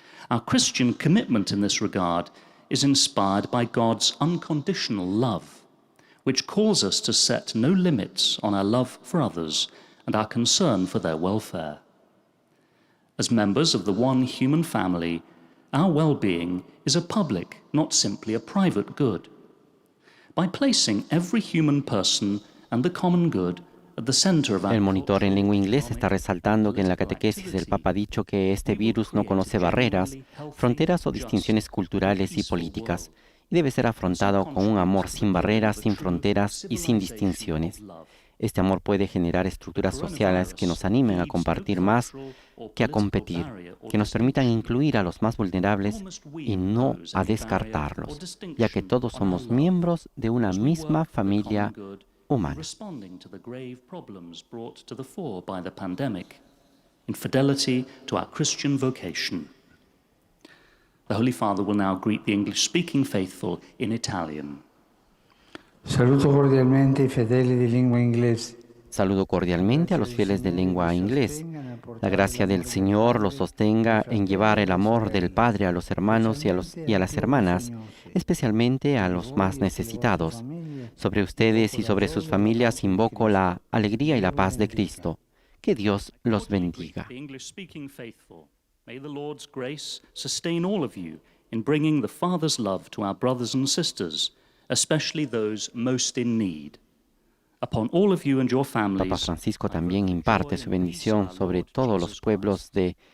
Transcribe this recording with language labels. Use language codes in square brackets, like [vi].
[en] Our Christian commitment in this regard is inspired by God's unconditional love, which calls us to set no limits on our love for others and our concern for their welfare. As members of the one human family, our well-being is a public, not simply a private good. By placing every human person and the common good at the center of our [es] El monitor en lengua inglés está resaltando que en la catequesis el Papa ha dicho que este virus no conoce barreras, fronteras o distinciones culturales y políticas, y debe ser afrontado con un amor sin barreras, sin fronteras y sin distinciones. Este amor puede generar estructuras sociales que nos animen a compartir más que a competir, que nos permitan incluir a los más vulnerables y no a descartarlos, ya que todos somos miembros de una misma familia humana. [en] Responding to the grave problems brought to the fore by the pandemic, in fidelity to our Christian vocation. The Holy Father will now greet the English-speaking faithful in Italian. [it] Saluto cordialmente i fedeli di lingua inglese. [es] Saludo cordialmente a los fieles de lengua inglés. La gracia del Señor los sostenga en llevar el amor del Padre a los hermanos y a las hermanas, especialmente a los más necesitados. Sobre ustedes y sobre sus familias invoco la alegría y la paz de Cristo. Que Dios los bendiga. [en] May the Lord's grace sustain all of you in bringing the Father's love to our brothers and sisters, especially those most in need. Upon all of you and your families, [es] Papa Francisco también imparte su bendición sobre todos los pueblos de